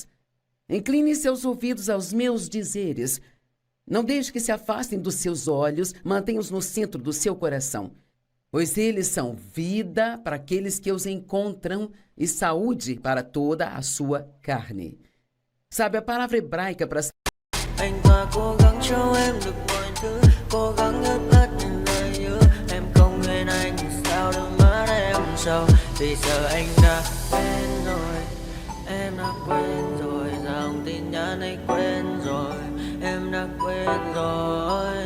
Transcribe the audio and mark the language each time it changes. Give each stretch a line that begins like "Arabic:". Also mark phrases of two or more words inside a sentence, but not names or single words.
Portuguese: Incline seus ouvidos aos meus dizeres. Não deixe que se afastem dos seus olhos, mantenha-os no centro do seu coração. Pois eles são vida para aqueles que os encontram e saúde para toda a sua carne. Sabe, a palavra hebraica para...
Vietnamese: Anh ta cố gắng cho em được mọi thứ, cố gắng hết tất những lời hứa. Em không quên anh thì sao đôi mắt em sầu. Vì giờ anh đã quên rồi, em đã quên rồi. Dòng tin nhắn anh quên rồi, em đã quên rồi.